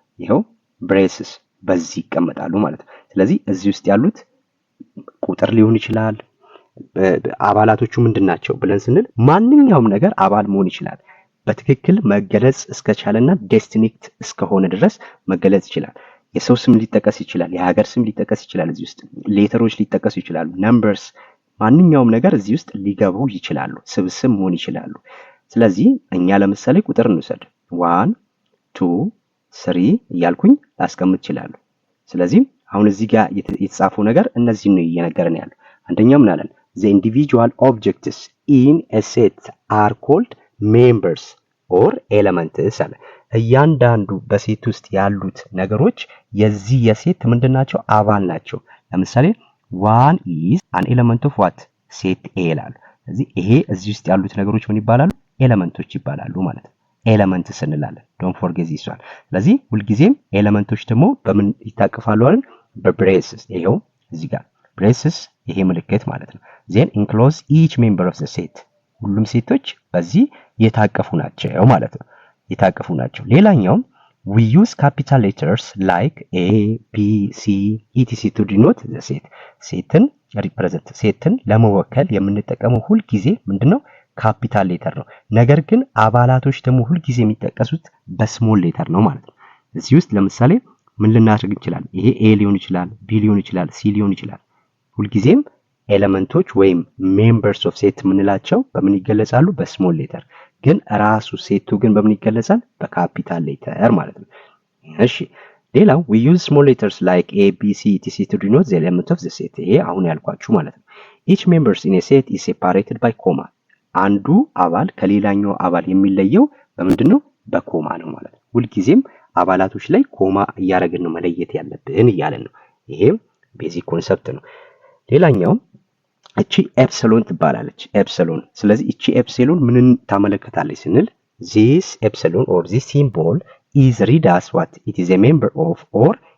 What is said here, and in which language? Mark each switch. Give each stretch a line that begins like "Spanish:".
Amharic: ይሄው ብሬስስ በዚህ ይቀመጣሉ ማለት ነው። ስለዚህ እዚህ ውስጥ ያሉት ቁጥር ሊሆን ይችላል። አባላቶቹ ምንድናቸው ብለን ስንል ማንኛውም ነገር አባል መሆን ይችላል። በትክክል መገለጽ እስከቻለና ዴስቲኒክት እስከሆነ ድረስ መገለጽ ይችላል። የሰው ስም ሊጠቀስ ይችላል፣ የሀገር ስም ሊጠቀስ ይችላል፣ እዚህ ውስጥ ሌተሮች ሊጠቀሱ ይችላሉ፣ ነምበርስ፣ ማንኛውም ነገር እዚህ ውስጥ ሊገቡ ይችላሉ፣ ስብስብ መሆን ይችላሉ። ስለዚህ እኛ ለምሳሌ ቁጥር እንውሰድ 1 2 3 እያልኩኝ ላስቀምጥ ይችላል። ስለዚህ አሁን እዚህ ጋር የተጻፈው ነገር እነዚህ ነው እየነገረን ያለው። አንደኛው ምን አለን?
English: the individual objects in a set are called members or elements
Amharic: አለ። እያንዳንዱ በሴት ውስጥ ያሉት ነገሮች የዚህ የሴት ምንድናቸው? አባል ናቸው። ለምሳሌ
English: one is an element of what?
Amharic: set A ይላል። ስለዚህ ይሄ እዚህ ውስጥ ያሉት ነገሮች ምን ይባላሉ? ኤሌመንቶች ይባላሉ ማለት ነው። ኤሌመንትስ እንላለን። ዶንት ፎርጌት ዚስ ዋን። ስለዚህ ሁልጊዜም ኤሌመንቶች ደግሞ በምን ይታቀፋሉ አይደል? በብሬስስ። ይሄው እዚህ ጋር ብሬስስ ይሄ ምልክት ማለት ነው።
English: then enclose each member of the set
Amharic: ሁሉም ሴቶች በዚህ የታቀፉ ናቸው ማለት ነው። የታቀፉ ናቸው። ሌላኛው
English: we use capital letters like A, B, C, etc to denote the set
Amharic: ሴትን ሪፕሬዘንት ሴትን ለመወከል የምንጠቀመው ሁል ጊዜ ምንድነው ካፒታል ሌተር ነው። ነገር ግን አባላቶች ደግሞ ሁል ጊዜ የሚጠቀሱት በስሞል ሌተር ነው ማለት ነው። እዚህ ውስጥ ለምሳሌ ምን ልናደርግ እንችላለን? ይሄ ኤ ሊሆን ይችላል፣ ቢ ሊሆን ይችላል፣ ሲ ሊሆን ይችላል። ሁል ጊዜም ኤሌመንቶች ወይም ሜምበርስ ኦፍ ሴት የምንላቸው በምን ይገለጻሉ? በስሞል ሌተር። ግን ራሱ ሴቱ ግን በምን ይገለጻል? በካፒታል ሌተር ማለት ነው። እሺ ሌላው
English: we use small letters like a b c etc to denote the element of the set።
Amharic: ይሄ አሁን ያልኳችሁ ማለት ነው።
English: each members in a set is separated by comma።
Amharic: አንዱ አባል ከሌላኛው አባል የሚለየው በምንድነው? በኮማ ነው ማለት ነው። ሁል ጊዜም አባላቶች ላይ ኮማ እያደረግን ነው መለየት ያለብን እያለን ነው። ይሄም ቤዚክ ኮንሰፕት ነው። ሌላኛው እቺ ኤፕሲሎን ትባላለች። ኤፕሲሎን። ስለዚህ እቺ ኤፕሲሎን ምንን ታመለክታለች ስንል
English: this epsilon or this symbol is read as what it is a member of or